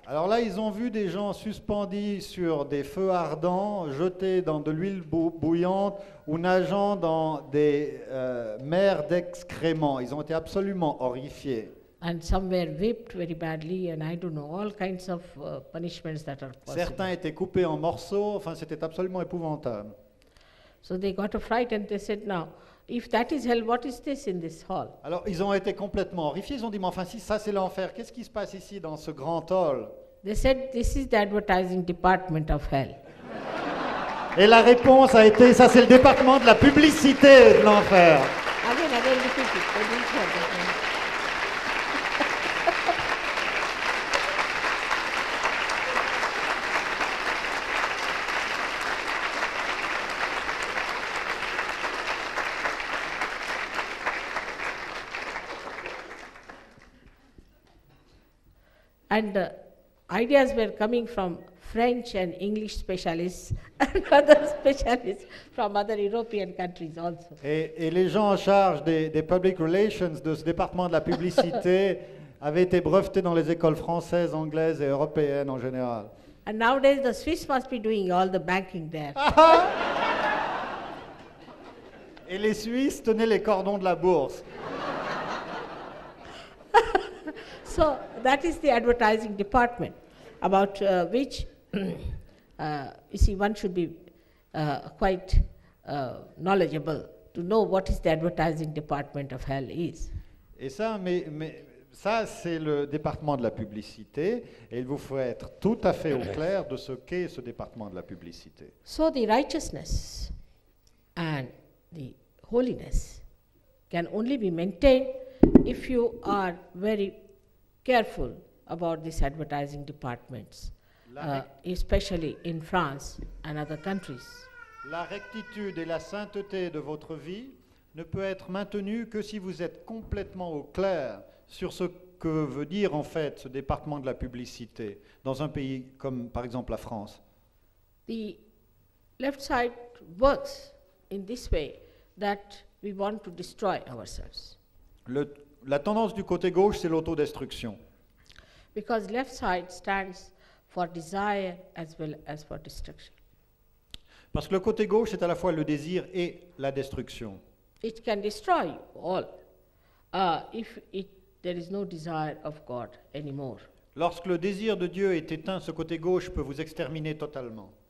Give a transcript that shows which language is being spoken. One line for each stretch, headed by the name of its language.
French: Alors là, ils ont vu des gens suspendus sur des feux ardents, jetés dans de l'huile bouillante ou nageant dans des mers d'excréments. Ils ont été absolument horrifiés.
English: And some were whipped very badly, and I don't know, all kinds of punishments that are possible.
French: Certains étaient coupés en morceaux, enfin c'était absolument épouvantable.
English: So they got a fright and they said, now, if that is hell, what is this in this hall?
French: Alors, ils ont été complètement horrifiés. Ils ont dit, mais enfin, si ça c'est l'enfer, qu'est-ce qui se passe ici dans ce grand hall?
English: They said, this is the advertising department of hell.
French: Et la réponse a été, ça c'est le département de la publicité de l'enfer.
English: Again, repeat it. They didn't hear that. And the ideas were coming from French and English specialists and other specialists from other European countries also.
French: Et les gens en charge des public relations de ce département de la publicité avaient été brevetés dans les écoles françaises, anglaises et européennes en général.
English: And nowadays the Swiss must be doing all the banking there.
French: Et les Suisses tenaient les cordons de la bourse.
English: So that is the advertising department about which, you see, one should be quite knowledgeable to know what is the advertising department of hell is.
French: Et ça, ça, c'est le département de la publicité, et il vous faut être tout à fait au clair de ce qu'est ce département de la publicité.
English: So the righteousness and the holiness can only be maintained if you are very careful about these advertising departments, especially in France and other countries.
French: La rectitude et la sainteté de votre vie ne peut être maintenue que si vous êtes complètement au clair sur ce que veut dire en fait ce département de la publicité dans un pays comme par exemple la France.
English: The left side works in this way that we want to destroy ourselves.
French: La tendance du côté gauche, c'est l'autodestruction.
English: Because left side stands for desire as well as for destruction.
French: Parce que le côté gauche, c'est à la fois le désir et la destruction.
English: It can destroy you all if there is no desire of God anymore.
French: Lorsque le désir de Dieu est éteint, ce côté gauche peut vous exterminer totalement.